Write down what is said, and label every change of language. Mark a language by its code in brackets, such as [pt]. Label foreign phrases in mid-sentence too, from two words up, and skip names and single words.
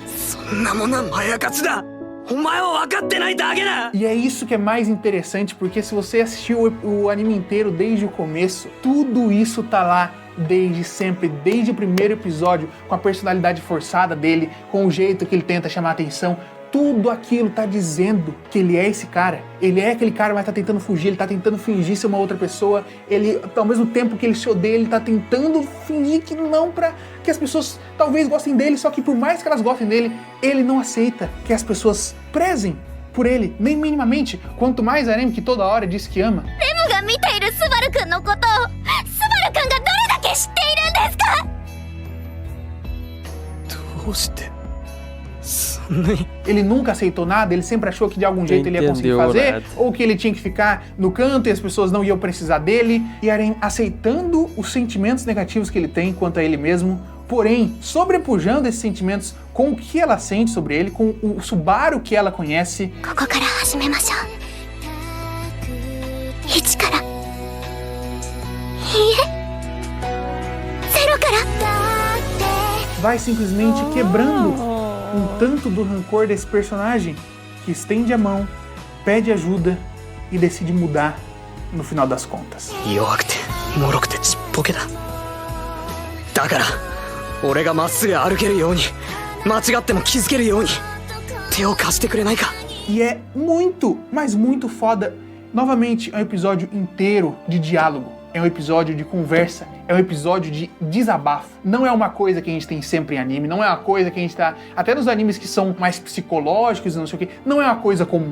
[ja] そんなものはまやかしだ。お前は分かってないだけだ。 [pt] E é isso que é mais interessante, porque se você assistiu o anime inteiro desde o começo, tudo isso tá lá desde sempre, desde o primeiro episódio, com a personalidade forçada dele, com o jeito que ele tenta chamar a atenção. Tudo aquilo tá dizendo que ele é esse cara. Ele é aquele cara, mas tá tentando fugir, ele tá tentando fingir ser uma outra pessoa. Ele, ao mesmo tempo que ele se odeia, ele tá tentando fingir que não, pra que as pessoas talvez gostem dele, só que por mais que elas gostem dele, ele não aceita que as pessoas prezem por ele, nem minimamente. Quanto mais a Eren, que toda hora diz que ama. [ja] レムが見ているスバル君のことをスバル君がどれだけ知っているんですか。どうして [pt] Ele nunca aceitou nada, ele sempre achou que de algum jeito ele ia conseguir fazer, ou que ele tinha que ficar no canto e as pessoas não iam precisar dele. E Eren aceitando os sentimentos negativos que ele tem quanto a ele mesmo, porém sobrepujando esses sentimentos com o que ela sente sobre ele, com o Subaru que ela conhece. [ja] ここから始めましょう。1から。いいえ、0から。 [pt] Vai simplesmente quebrando um tanto do rancor desse personagem, que estende a mão, pede ajuda e decide mudar no final das contas. [ja] 弱くて脆くてちっぽけだ。だから俺がまっすぐ歩けるように、間違っても気づけるように手を貸してくれないか。 [pt] E é muito, mas muito foda. Novamente, é um episódio inteiro de diálogo. É um episódio de conversa, é um episódio de desabafo. Não é uma coisa que a gente tem sempre em anime, não é uma coisa que a gente tá... Até nos animes que são mais psicológicos e não sei o que, não é uma coisa comum.